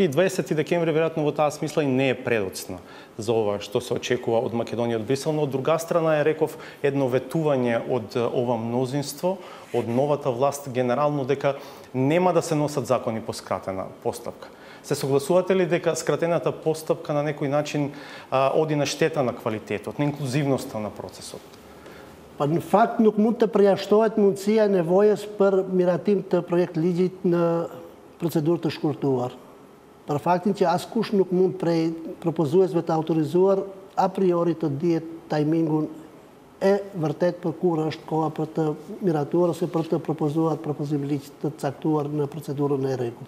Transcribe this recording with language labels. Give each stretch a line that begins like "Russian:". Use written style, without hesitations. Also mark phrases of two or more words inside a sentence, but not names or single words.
Macedonian: И 20 декември веројатно во таа смисла и не е предоцна за ова што се очекува од Македонија од Брисел, но од друга страна е, реков, едно ветување од ова мнозинство, од новата власт генерално дека нема да се носат закони по скратена постапка. Се согласувате ли дека скратената постапка на некој начин оди на штета на квалитетот, на инклузивноста на процесот?
Albanian: Па në fakt nuk mund të përjashtohet mundësia e nevojës për miratim të projekt ligjit në procedurë të shkurtuar. Për faktin që askush nuk mund prej propozuesve të autorizuar
Latin: a priori
Albanian: të dihet timingun e vërtet për kur është koha për të miratuar ose për të propozuar propozim ligj të caktuar në procedurën e rregullt.